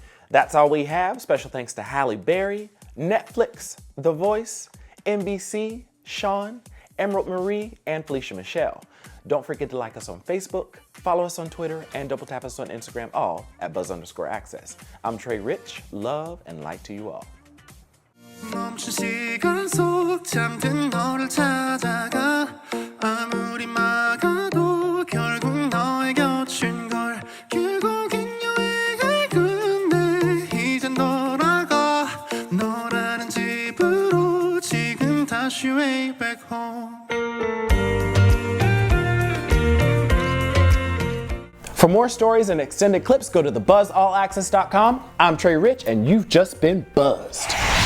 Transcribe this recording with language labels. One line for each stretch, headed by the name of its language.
English: That's all we have. Special thanks to Halle Berry, Netflix, The Voice, NBC, Shaun, Emerald Marie, and Felicia Michelle. Don't forget to like us on Facebook, follow us on Twitter, and double tap us on Instagram, all at @buzz_access. I'm Trey Rich. Love and light to you all.
Korean: 멈춘 시간 속 잠든 너를 찾아가 아무리 막아도 결국 너의 곁인 걸 결국엔 여행을 끝내 이젠 돌아가 너라는 집으로 지금 다시
English: way back home. For more stories and extended clips, go to thebuzzallaccess.com. I'm Trey Rich, and you've just been buzzed.